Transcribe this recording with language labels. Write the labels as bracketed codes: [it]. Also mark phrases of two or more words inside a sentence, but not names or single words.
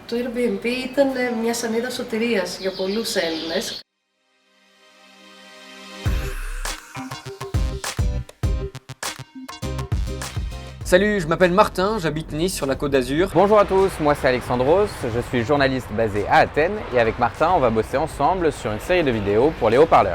[el] Το Airbnb ήταν μια σανίδα σωτηρίας για πολλούς Έλληνες. [fr] Salut, je m'appelle Martin, j'habite Nice sur la Côte d'Azur. Bonjour à tous, moi c'est Alexandros, je suis journaliste basé à Athènes et avec Martin on va bosser ensemble sur une série de vidéos pour les haut-parleurs.